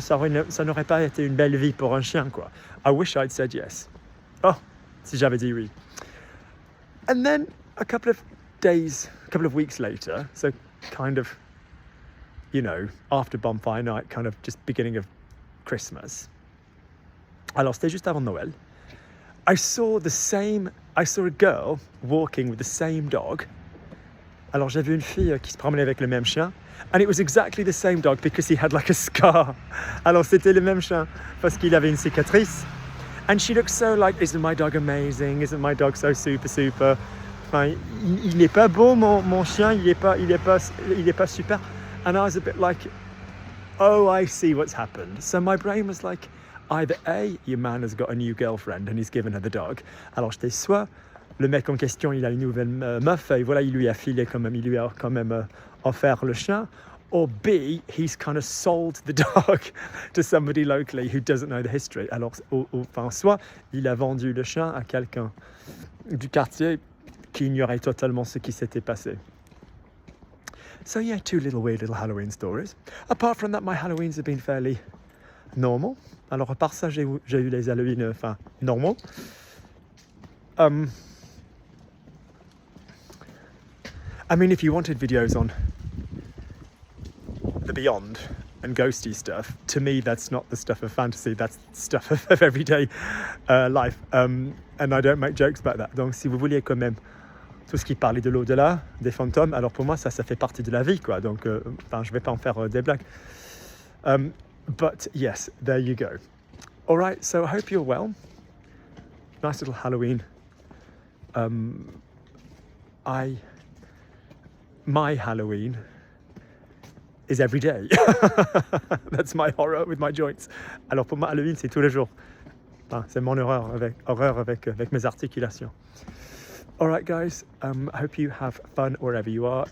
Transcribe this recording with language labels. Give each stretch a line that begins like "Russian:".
French: Ça n'aurait pas été une belle vie pour un chien, quoi.
English: I wish I'd said yes.
French: Oh, si j'avais dit oui.
English: And then a couple of weeks later, so kind of, you know, after bonfire night, kind of just beginning of Christmas.
French: Alors c'était juste avant Noël.
English: I saw a girl walking with the same dog.
French: Alors j'ai vu une fille qui se promenait avec le même chien.
English: And it was exactly the same dog because he had like a scar.
French: Alors c'était le même chien parce qu'il avait une cicatrice.
English: And she looked so like, isn't my dog amazing? Isn't my dog so super?
French: Enfin, il n'est pas beau mon chien, il est pas super.
English: And I was a bit like, oh, I see what's happened. So my brain was like, either A, your man has got a new girlfriend and he's given her the dog. Alors j'étais soit le mec en question, il a une nouvelle meuf et voilà, il lui a quand même offert le chien. Or B, he's kind of sold the dog to somebody locally who doesn't know the history. Alors, enfin, soit il a vendu le chien à quelqu'un du quartier qui ignorait totalement ce qui s'était passé. So yeah, two weird little Halloween stories. Apart from that, my Halloweens have been fairly normal.
French: Alors, à part ça, j'ai eu les Halloween, normaux.
English: I mean, if you wanted videos on the beyond and ghosty stuff, to me that's not the stuff of fantasy, that's stuff of everyday life, and I don't make jokes about that.
French: Donc si vous vouliez quand même tout ce qui parlait de l'au-delà, des fantômes. Alors pour moi, ça fait partie de la vie, quoi. Donc, je vais pas en faire des blagues.
English: But yes, there you go. All right, so I hope you're well. Nice little Halloween. My Halloween is every day. That's my horror with my joints.
French: Alors pour moi, Halloween, c'est tous les jours. Enfin, c'est mon horreur avec mes articulations.
English: All right, guys. I hope you have fun wherever you are.